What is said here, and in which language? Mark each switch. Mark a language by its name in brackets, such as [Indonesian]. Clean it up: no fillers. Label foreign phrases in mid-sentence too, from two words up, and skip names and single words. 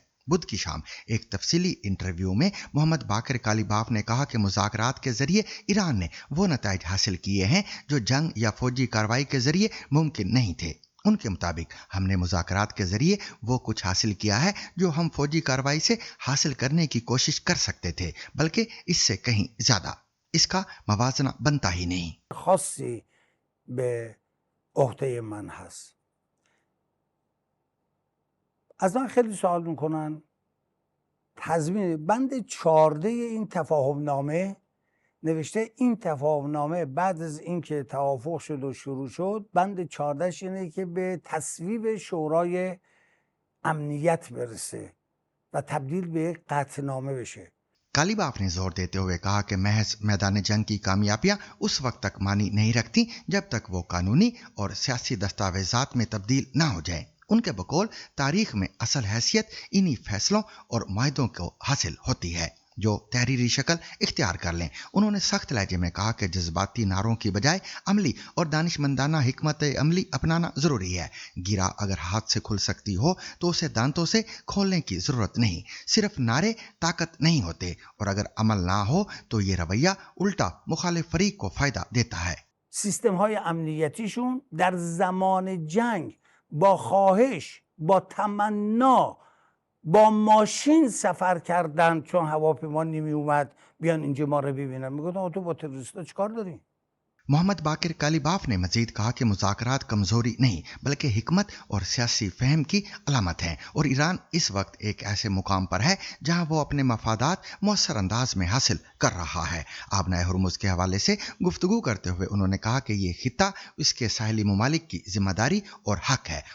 [Urdu] بدھ کی شام ایک تفصیلی انٹرویو میں محمد باقر قالیباف نے کہا کہ مذاکرات کے ذریعے ایران نے وہ نتائج حاصل کیے ہیں جو جنگ یا فوجی کارروائی کے ذریعے ممکن نہیں تھے. ان کے مطابق ہم نے مذاکرات کے ذریعے وہ کچھ حاصل کیا ہے جو ہم فوجی کارروائی سے حاصل کرنے کی کوشش کر سکتے تھے، بلکہ اس سے کہیں زیادہ. اس کا موازنہ بنتا ہی نہیں. [Persian] خاصی به عهده من هست. از من خیلی سوال میکنن تضمین بند 14 این تفاهم نامه نوشته این تفاهم نامه بعد از اینکه توافق شد و شروع شد بند 14 اینه که به تصویب شورای امنیت برسه و تبدیل به قطع نامه بشه. [Urdu] قالیباف نے زور دیتے ہوئے کہا کہ محض میدان جنگ کی کامیابیاں اس وقت تک معنی نہیں رکھتی جب تک وہ قانونی اور سیاسی دستاویزات میں تبدیل نہ ہو جائے. ان کے بقول تاریخ میں اصل حیثیت انہی فیصلوں اور معاہدوں کو حاصل ہوتی ہے جو تحریری شکل اختیار کر لیں. انہوں نے سخت لہجے میں کہا کہ جذباتی نعروں کی بجائے عملی اور دانشمندانہ حکمت عملی اپنانا ضروری ہے. گرہ اگر ہاتھ سے کھل سکتی ہو تو اسے دانتوں سے کھولنے کی ضرورت نہیں. صرف نعرے طاقت نہیں ہوتے اور اگر عمل نہ ہو تو یہ رویہ الٹا مخالف فریق کو فائدہ دیتا ہے. [Persian] सिस्टम‌های امنیتیشون در زمان جنگ با خواهش، با تمنا، با ماشین سفر کردن چون هواپیما نمی اومد بیان اینجا ما رو ببینن. میگفتن تو با تروریستا چیکار داری؟ [Urdu] محمد باقر قالیباف نے مزید کہا کہ مذاکرات کمزوری نہیں بلکہ حکمت اور سیاسی فہم کی علامت ہیں اور ایران اس وقت ایک ایسے مقام پر ہے جہاں وہ اپنے مفادات مؤثر انداز میں حاصل کر رہا ہے. آبنائے ہرمز کے حوالے سے گفتگو کرتے ہوئے انہوں نے کہا کہ یہ خطہ اس کے ساحلی ممالک کی ذمہ داری اور حق ہے.